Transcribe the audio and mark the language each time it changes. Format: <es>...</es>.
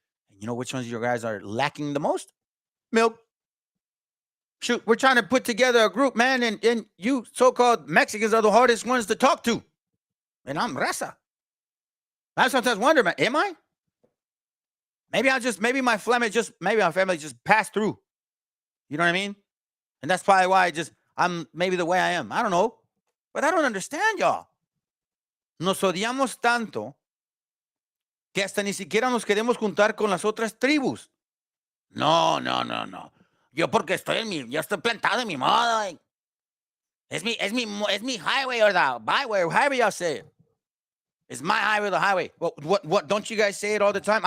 <en>And you know which ones you guys are lacking the most? Milk. Shoot, we're trying to put together a group, man, and you so-called Mexicans are the hardest ones to talk to. And I'm raza. I sometimes wonder, man, am I? Maybe my family just passed through. You know what I mean? And that's probably why I'm maybe the way I am. I don't know. But I don't understand, y'all.</en> <es>Nos odiamos tanto que hasta ni siquiera nos queremos juntar con las otras tribus. No. Yo porque yo estoy plantado en mi modo. Es mi</es> <en>highway or the byway, or however y'all say it. It's my highway or the highway. What don't you guys say it all the time?</en>